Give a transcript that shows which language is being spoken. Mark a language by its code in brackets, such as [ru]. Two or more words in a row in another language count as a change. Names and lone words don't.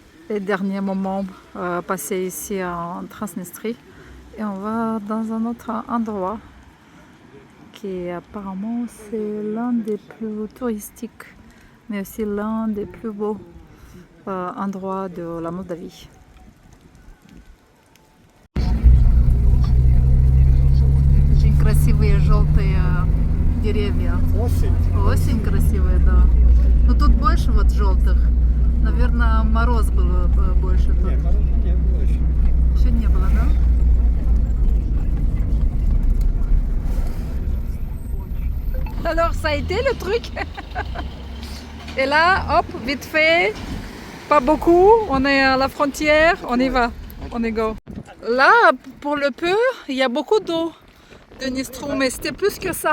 [fr] les derniers moments passés ici en Transnistrie. Et on va dans un autre endroit qui apparemment c'est l'un des plus touristiques, mais aussi l'un des plus beaux endroits de la Moldavie. [ru] Очень красивые желтые деревья. Очень красивые, да. Но тут больше вот желтых. Наверное, мороз был больше тут. Нет, мороза не было еще. Еще не было, да? [fr] Alors ça a été le truc. Et là, hop, vite fait, pas beaucoup, on est à la frontière, on y va, on y go. Là, pour le peu, il y a beaucoup d'eau de Dnistru, mais c'était plus que ça.